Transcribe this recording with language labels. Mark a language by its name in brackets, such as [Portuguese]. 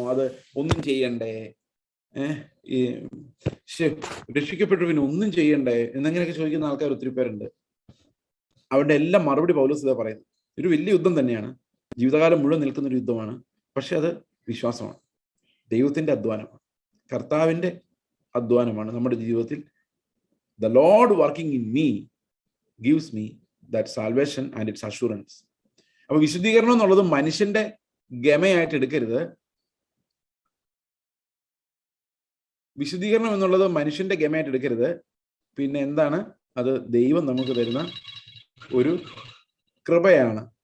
[Malayalam] അത് ഒന്നും ചെയ്യണ്ടേ? ഈ രക്ഷിക്കപ്പെട്ടു പിന്നെ ഒന്നും ചെയ്യണ്ടേ എന്നെങ്ങനെയൊക്കെ ചോദിക്കുന്ന ആൾക്കാർ ഒത്തിരി പേരുണ്ട്. അവരുടെ എല്ലാം മറുപടി പൗലോസ് ഇതാ പറയുന്നത്. ഒരു വലിയ യുദ്ധം തന്നെയാണ്, ജീവിതകാലം മുഴുവൻ നിൽക്കുന്ന ഒരു യുദ്ധമാണ്. പക്ഷെ അത് വിശ്വാസമാണ്, ദൈവത്തിന്റെ അധ്വാനമാണ്, കർത്താവിന്റെ അധ്വാനമാണ് നമ്മുടെ ജീവിതത്തിൽ. [English] The Lord working in me gives me that salvation and its assurance. [Malayalam] അപ്പൊ വിശുദ്ധീകരണം എന്നുള്ളത് മനുഷ്യന്റെ ഗമയായിട്ട് എടുക്കരുത്. വിശുദ്ധീകരണം എന്നുള്ളത് മനുഷ്യന്റെ ഗമയായിട്ട് എടുക്കരുത്. പിന്നെ എന്താണ്? അത് ദൈവം നമുക്ക് തരുന്ന ഒരു കൃപയാണ്.